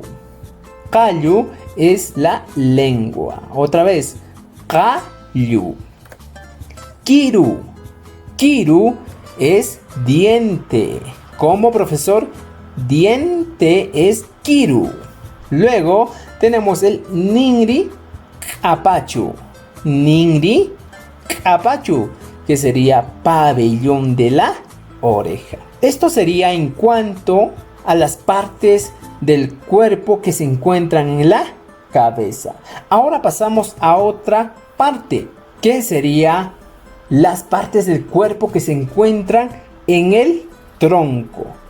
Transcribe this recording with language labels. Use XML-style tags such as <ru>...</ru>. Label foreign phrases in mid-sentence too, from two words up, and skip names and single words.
<es>Kayu es la lengua. Otra vez, kayu. Kiru. Kiru es diente. ¿Cómo, profesor? Diente es kiru. Luego tenemos el</es> <qu>ningri apachu. Ningri apachu,</qu> <es>que sería pabellón de la oreja. Esto sería en cuanto a las partes del cuerpo que se encuentran en la cabeza. Ahora pasamos a otra parte, que sería las partes del cuerpo que se encuentran en el tronco.</es>